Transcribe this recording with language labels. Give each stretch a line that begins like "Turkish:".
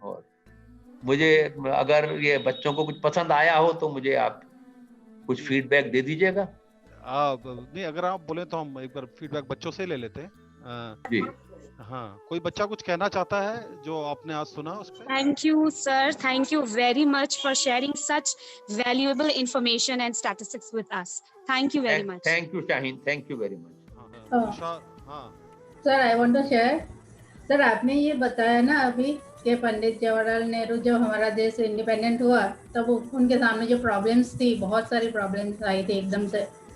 Hindi: और मुझे अगर ये बच्चों को कुछ पसंद आया हो तो मुझे आप कुछ फीडबैक दे दीजिएगा। नहीं, अगर आप बोले तो हम एक बार फीडबैक बच्चों से ले लेते हैं। जी। हाँ, कोई बच्चा कुछ कहना चाहता है जो आपने आज सुना उस पे?
English: Thank you, sir. Thank you very much for sharing such valuable information and statistics with us. Thank you very much. Thank you Shaheen, thank you very much.
Hindi: Tushar, हाँ
English: Sir I want to share.
Hindi: Sir आपने ये बताया ना अभी कि पंडित जवाहरलाल नेहरू जब हमारा देश इंडिपेंडेंट हुआ तब उनके सामने जो प्रॉब्लम्स थी, बहुत सारी प्रॉब्लम्स आई थी एकदम से।